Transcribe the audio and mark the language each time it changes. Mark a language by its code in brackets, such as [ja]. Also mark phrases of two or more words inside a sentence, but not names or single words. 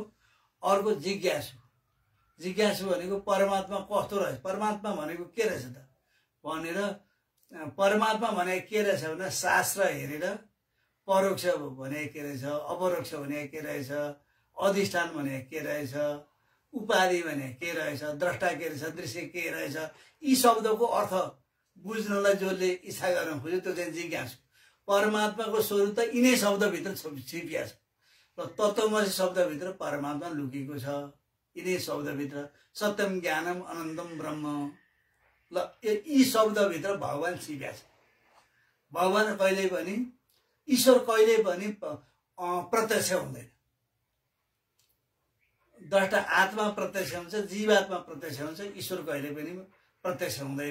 [ne] अर्को जिज्ञासु भनेको परमात्मा कस्तो रहेछ, परमात्मा भनेको के रहेछ त भनेर, परमात्मा भनेको के रहेछ भने शास्त्र हेरेर परोक्ष भने के रहेछ, अपरोक्ष भने के रहेछ, अधिष्ठान भने के रहेछ, उपाधि भने के रहेछ, द्रष्टा के रहेछ, दृश्य के रहेछ, यी शब्दको अर्थ बुझ्नलाई जसले इच्छा गर्न खोज्यो त्यो चाहिँ जिज्ञासु। परमात्माको स्वरूप त यिनै शब्दभित्र छिपिया छ र तत्त्वमसी शब्दभित्र परमात्मा लुकेको छ। यिनै शब्दभित्र [sa] सत्यम ज्ञानम अनन्तम ब्रह्म, [ne] ल यी शब्दभित्र भगवान छिपिया छ। भगवान कहिले पनि, ईश्वर कहिले पनि प्रत्यक्ष हुँदैन। द्रष्टा आत्मा प्रत्यक्ष हुन्छ, जीवात्मा प्रत्यक्ष हुन्छ, ईश्वर कहिले पनि प्रत्यक्ष हुँदैन।